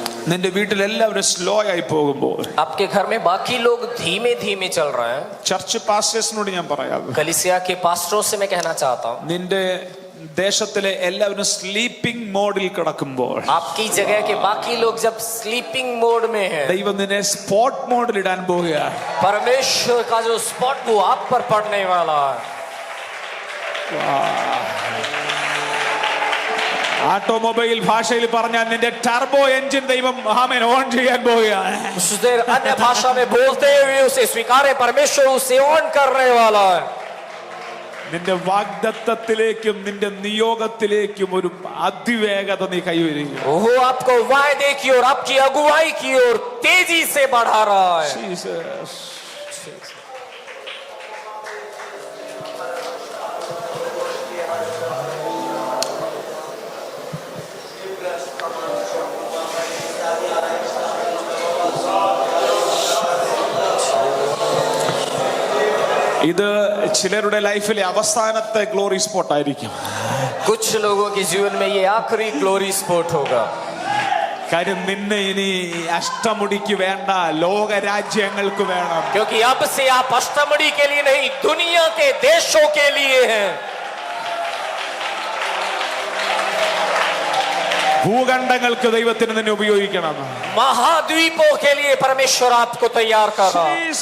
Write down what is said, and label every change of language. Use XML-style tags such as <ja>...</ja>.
<ml>നിന്റെ വീട്ടിൽ എല്ലാവരും സ്ലോ ആയി പോകുമ്പോൾ</ml> <hi>आपके घर में बाकी लोग धीमे धीमे चल रहे हैं.</hi> <ml>ചർച്ച് പാസ്റ്റേഴ്സിനോട് ഞാൻ പറയാം,</ml> <hi>कलीसिया के पास्टरों से मैं कहना चाहता हूँ,</hi> <ml>നിന്റെ ദേശത്തിലെ എല്ലാവരും സ്ലീപ്പിംഗ് മോഡിൽ കിടക്കുമ്പോൾ,</ml> <hi>आपकी जगह के बाकी लोग जब स्लीपिंग मोड में हैं,</hi> <ml>ദൈവം നിന്നെ സ്പോട്ട് മോഡിൽ ഇടാൻ പോവുകയാണ്.</ml> <hi>परमेश्वर का जो स्पॉट वो आप पर पड़ने वाला है.</hi> <ml>ഓട്ടോമൊബൈൽ ഭാഷയിൽ പറഞ്ഞാൽ നിന്റെ ടർബോ എഞ്ചിൻ ദൈവം ആമേൻ ഓൺ ചെയ്യാൻ പോവുകയാണ്.</ml> <hi>कुछ देर अन्य भाषा में बोलते हुए उसे स्वीकारे, परमेश्वर उसे ऑन करने वाला है.</hi> <ml>നിന്റെ വാഗ്ദത്തത്തിലേക്കും നിന്റെ നിയോഗത്തിലേക്കും ഒരു അതിവേഗത നീ കൈവരിക.</ml> <hi>वो आपको वायदे की ओर, आपकी अगुवाई की ओर तेजी से बढ़ा रहा है.</hi> <ml>ജീസസ്. ഇത് ചിലരുടെ ലൈഫിലെ അവസാനത്തെ ഗ്ലോറി സ്പോട്ട് ആയിരിക്കും.</ml> <hi>कुछ लोगों के जीवन में ये आखिरी ग्लोरी स्पॉट होगा.</hi> <ml>കാര്യം നിന്നെ ഇനി അഷ്ടമുടിക്ക് വേണ്ട, ലോകരാജ്യങ്ങൾക്ക് വേണം.</ml> <hi>क्योंकि अब से आप अष्टमड़ी के लिए नहीं, दुनिया के देशों के लिए हैं.</hi> <ml>ഭൂഖണ്ഡങ്ങൾക്ക് ദൈവത്തിന് നിന്നെ ഉപയോഗിക്കണം.</ml> <hi>महाद्वीपों के लिए परमेश्वर आपको तैयार कर रहा है.</hi>